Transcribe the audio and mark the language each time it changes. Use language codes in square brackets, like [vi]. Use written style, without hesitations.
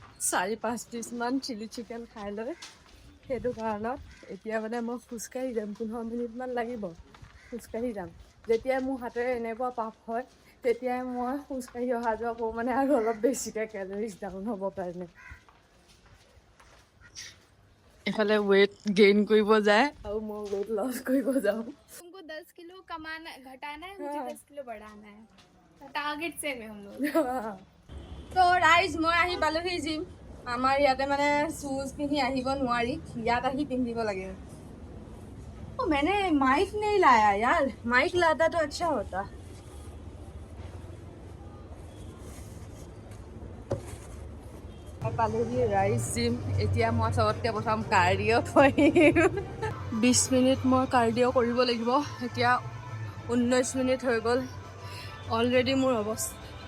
[as] 4-5 পিচমান chilli chicken খাই লৈ সেইটো কাৰণত এতিয়া মানে মই খোজকাঢ়ি যাম 15 মিনিটমান লাগিব খোজকাঢ়ি যাম যেতিয়াই মোৰ হাতেৰে এনেকুৱা পাপ হয় তেতিয়াই মই খোজকাঢ়ি অহা যোৱা কৰোঁ মানে আৰু অলপ বেছিকৈ কেলৰিজ ডাউন হ'ব কাৰণে এফালে ৱেট গেইন কৰিব যায় আৰু মই ৱেট লছ কৰিব যাওঁ [hi] तुमको 10 किलो कमाना घटाना है मुझे 10 किलो बढ़ाना है टारगेट सेम है हम लोग [as] তো ৰাইজ মই আহি পালোহি জিম আমাৰ ইয়াতে মানে শ্বুজ পিন্ধি আহিব নোৱাৰি ইয়াত আহি পিন্ধিব লাগে [hi] मैंने माइक नहीं लाया यार माइक लाता तो अच्छा होता [as] পালোহি ৰাইজ জিম এতিয়া মই চবতকৈ প্ৰথম কাৰ্ডিঅ' কৰিম 20 মিনিট মই কাৰ্ডিঅ' কৰিব লাগিব এতিয়া 19 মিনিট হৈ গ'ল অলৰেডি মোৰ অৱস্থা